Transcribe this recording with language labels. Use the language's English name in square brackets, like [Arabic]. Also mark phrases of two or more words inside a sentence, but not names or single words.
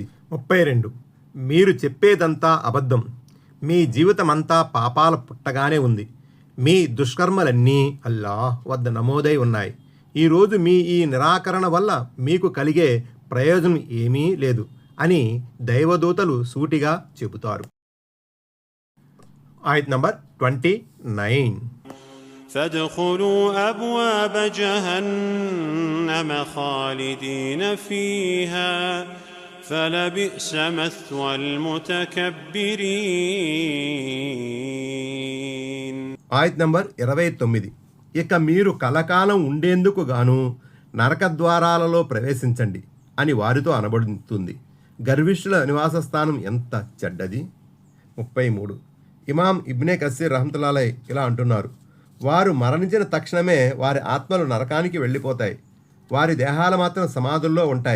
[Telugu] 32 మీరు చెప్పేదంతా అబద్ధం, మీ జీవితమంతా పాపాల పుట్టగానే ఉంది, మీ దుష్కర్మలన్నీ అల్లాహ్ వద్ద నమోదై ఉన్నాయి. ఈరోజు మీ ఈ నిరాకరణ వల్ల మీకు కలిగే ప్రయోజనం ఏమీ లేదు అని దైవదూతలు సూటిగా చెబుతారు. ఆయత్ నంబర్ 29. [Arabic] فادخلوا أبواب جهنم خالدين فيها فلبئس مثوى المتكبرين. [Telugu] ఆయత్ నంబర్ 29. ఇక మీరు కలకాలం ఉండేందుకు గాను నరకద్వారాలలో ప్రవేశించండి అని వారితో అనబడుతుంది. గర్విష్ఠుల నివాస స్థానం ఎంత చెడ్డది. 33 ఇమాం ఇబ్నే కసీర్ రహమతుల్లాహి ఇలా అంటున్నారు, వారు మరణించిన తక్షణమే వారి ఆత్మలు నరకానికి వెళ్ళిపోతాయి, వారి దేహాలు మాత్రం సమాధుల్లో ఉంటాయి.